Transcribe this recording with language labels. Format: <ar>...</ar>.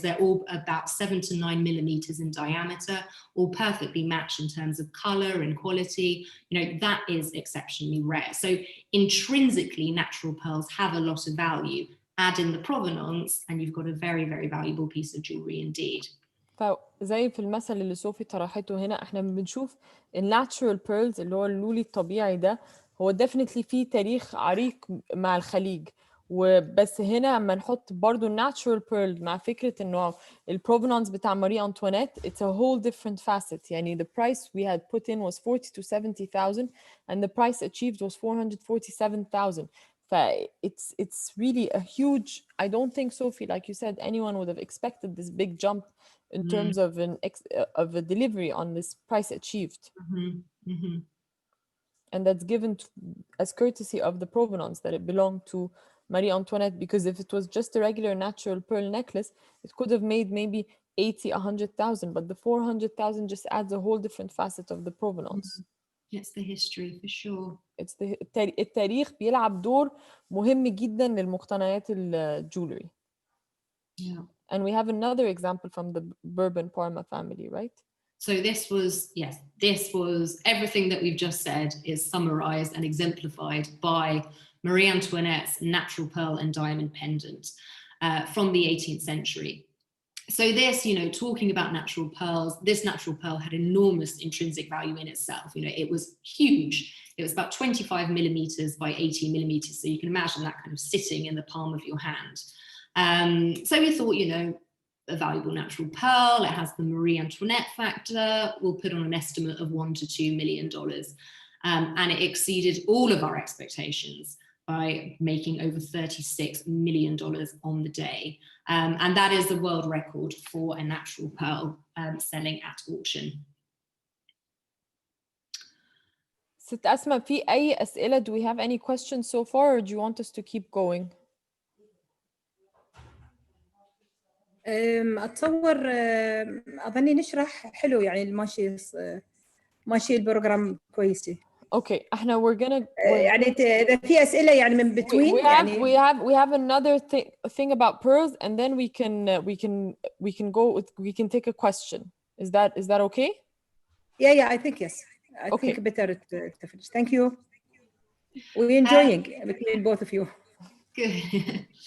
<en>They're all about 7 to 9 millimeters in diameter, all perfectly matched in terms of color and quality. That is exceptionally rare. So intrinsically, natural pearls have a lot of value. Add in the provenance, and you've got a very, very valuable piece of jewelry indeed.</en> <ar>فزي في المثل اللي صوفي طرحته هنا، احنا بنشوف الناتشورال بيرلز اللي هو اللولي الطبيعي ده، هو ديفينتلي فيه تاريخ عريق مع الخليج. وبس هنا اما نحط برضو الناتشورال بيرل مع فكرة انه البروفنانس بتاع ماري أنطوانيت،</ar> <en>it's a whole different facet.</en> <ar>يعني</ar> <en>the price we had put in was 40 to 70,000 and the price achieved was 447,000. It's really a huge, I don't think, Sophie, like you said, anyone would have expected this big jump in terms of a delivery on this price achieved. And that's given as courtesy of the provenance, that it belonged to Marie Antoinette, because if it was just a regular natural pearl necklace, it could have made maybe 80, 100,000, but the 400,000 just adds a whole different facet of the provenance. It's the history for sure. It's</en> <ar>التاريخ بيلعب دور مهم جدا للمقتنيات الجولري.</ar> <en>Yeah. And we have another example from the Bourbon Parma family, right? So this was everything that we've just said is summarized and exemplified by Marie Antoinette's natural pearl and diamond pendant from the 18th century. So this, talking about natural pearls, this natural pearl had enormous intrinsic value in itself. It was huge. It was about 25 millimeters by 18 millimeters. So you can imagine that kind of sitting in the palm of your hand. So we thought, a valuable natural pearl, it has the Marie Antoinette factor, we'll put on an estimate of $1 to $2 million. And it exceeded all of our expectations by making over $36 million on the day. And that is the world record for a natural pearl selling at auction.</en> <ar>ست أسماء، في أي أسئلة؟</ar> <en>Do we have any questions so far, or do you want us to keep going?</en> <ar>أتصور أظني نشرح حلو، يعني ماشي البروجرام كويسة.</ar> <en>Okay,</en> <ar>احنا</ar> <en>we're gonna</en> <ar>يعني إذا في أسئلة يعني من</ar> <en>between we have another thing about pearls, and then we can take a question. Is that okay? Yeah, I think yes. I think better to finish. Thank you. We're enjoying between both of you. Good.</en>